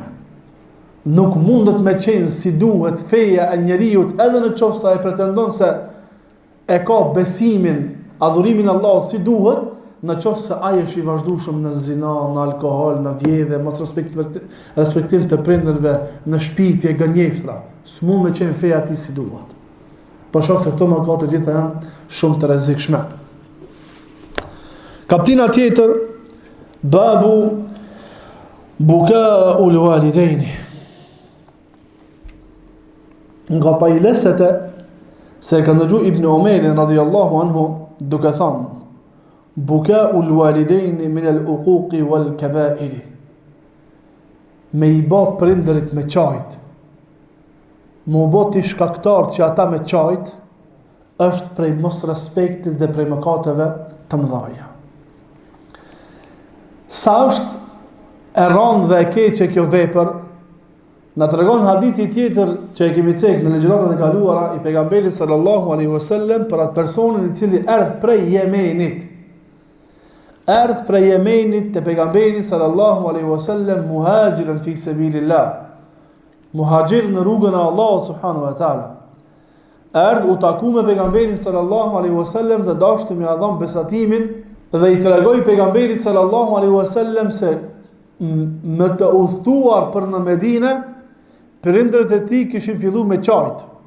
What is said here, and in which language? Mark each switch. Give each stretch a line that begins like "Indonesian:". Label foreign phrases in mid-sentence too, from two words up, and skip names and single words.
Albanian: Nuk mundet me qenë si duhet feja e njeriut, edhe në qoftë sa e pretendon se e ka besimin, adhurimin Allahut si duhet, në qoftë se ai është i vazhdueshëm në zina, në alkool, në vjedhje, mos respektim të prindërve, në shpifje, gënjeshtra, s'mund me qenë feja ti si duhet. Për shkak se këto mëkate të gjitha janë shumë të rrezikshme. Kaptina tjetër,
Arabic: باب بكاء الوالدين.
Albanian: Nga fajleset se e ka ndëgju Ibn Omerin
Arabic: رضي الله عنه
Albanian: duke thënë,
Arabic: بكاء الوالدين من العقوق والكبائر.
Albanian: Me i bë prindërit me qajt, më u bë ti shkaktar që ata me qajt, është prej mos respektit dhe prej mëkateve të mëdhaja. Sa është e rëndë dhe e keqe kjo vepër, na tregon hadithi tjetër që e kemi cek në legjëratat e kaluara i pejgamberit
Arabic: صلى الله عليه وسلم
Albanian: për atë personin i cili erdh prej Yemenit. Erdh prej Yemenit te pejgamberi
Arabic: صلى الله عليه وسلم مهاجرا في سبيل الله.
Albanian: Muhajir në rrugën e Allahut
Arabic: سبحانه وتعالى.
Albanian: Erdh u taku me pejgamberin
Arabic: صلى الله عليه وسلم
Albanian: dhe dashti me dhon besatimin dhe i tregoi pejgamberit
Arabic: صلى الله عليه وسلم
Albanian: se më të udhëtuar për në Medinë, prindërit e tij kishin filluar me qajt.